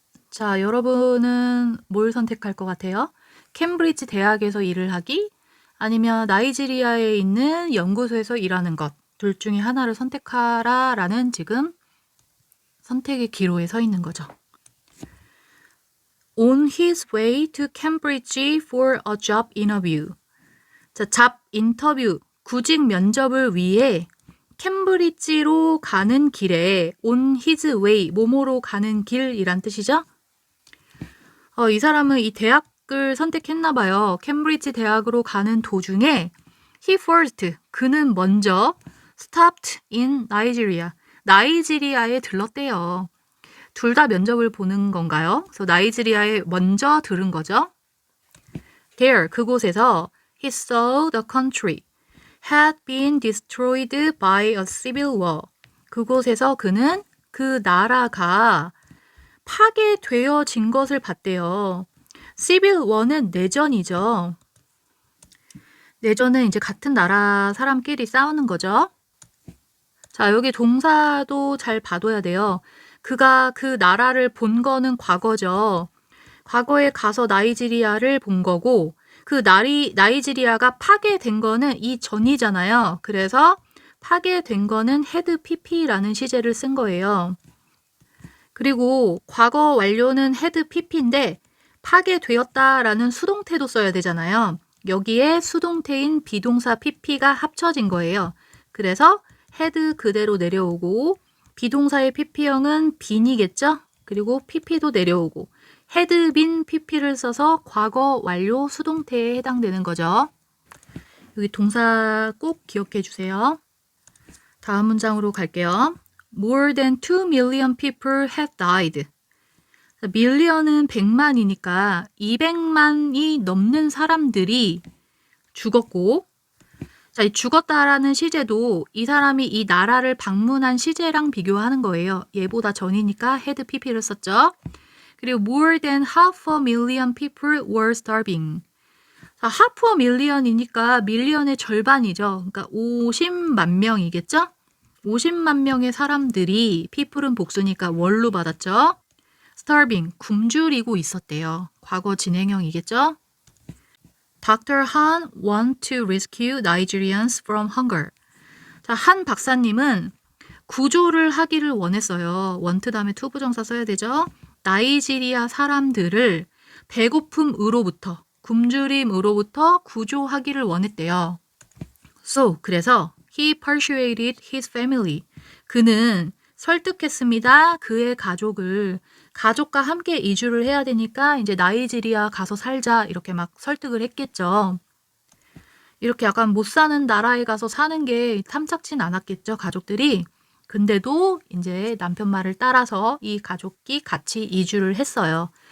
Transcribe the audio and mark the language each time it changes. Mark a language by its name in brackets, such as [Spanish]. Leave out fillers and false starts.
[Korean] 자, 여러분은 뭘 선택할 것 같아요? 캠브리지 대학에서 일을 하기? 아니면 나이지리아에 있는 연구소에서 일하는 것? 둘 중에 하나를 선택하라 라는 지금 선택의 기로에 서 있는 거죠. [English] On his way to Cambridge for a job interview. [Korean] 자, 잡 인터뷰, 구직 면접을 위해 캠브리지로 가는 길에 [English] on his way, [Korean] 뭐뭐로 가는 길이란 뜻이죠. 이 사람은 이 대학을 선택했나 봐요. 캠브리지 대학으로 가는 도중에 [English] he first, [Korean] 그는 먼저 [English] stopped in Nigeria, [Korean] 나이지리아에 들렀대요. 둘 다 면접을 보는 건가요? 그래서 나이지리아에 먼저 들은 거죠. [English] There, [Korean] 그곳에서 [English] he saw the country had been destroyed by a civil war. [Korean] 그곳에서 그는 그 나라가 파괴되어진 것을 봤대요. civil war는 내전이죠. 내전은 이제 같은 나라 사람끼리 싸우는 거죠. 자, 여기 동사도 잘 봐둬야 돼요. 그가 그 나라를 본 거는 과거죠. 과거에 가서 나이지리아를 본 거고 그 나이지리아가 파괴된 거는 이 전이잖아요. 그래서 파괴된 거는 had pp라는 시제를 쓴 거예요. 그리고 과거 완료는 had pp인데 파괴되었다라는 수동태도 써야 되잖아요. 여기에 수동태인 비동사 pp가 합쳐진 거예요. 그래서 had 그대로 내려오고 비동사의 pp형은 bene이겠죠? 그리고 pp도 내려오고 had been pp를 써서 과거 완료 수동태에 해당되는 거죠. 여기 동사 꼭 기억해 주세요. 다음 문장으로 갈게요. [English] More than 2 million people have died. [Korean] 밀리언은 100만이니까 200만이 넘는 사람들이 죽었고 자, 이 죽었다라는 시제도 이 사람이 이 나라를 방문한 시제랑 비교하는 거예요. 얘보다 전이니까 had pp를 썼죠. [English] 그리고 more than half a million people were starving. [Korean] 자, half a million이니까 밀리언의 절반이죠. 그러니까 50만 명이겠죠? 50만 명의 사람들이 people은 복수니까 월로 받았죠. starving, 굶주리고 있었대요. 과거 진행형이겠죠? Dr. [English] Han want to rescue Nigerians from hunger. [Korean] 자, 한 박사님은 구조를 하기를 원했어요. want 다음에 to 부정사 써야 되죠. 나이지리아 사람들을 배고픔으로부터, 굶주림으로부터 구조하기를 원했대요. [English] So, [Korean] 그래서 [English] he persuaded his family. [Korean] 그는 설득했습니다. 그의 가족을. 가족과 함께 이주를 해야 되니까 이제 나이지리아 가서 살자 이렇게 막 설득을 했겠죠. 이렇게 약간 못 사는 나라에 가서 사는 게 탐탁진 않았겠죠, 가족들이. 근데도 이제 남편 말을 따라서 이 가족이 같이 이주를 했어요.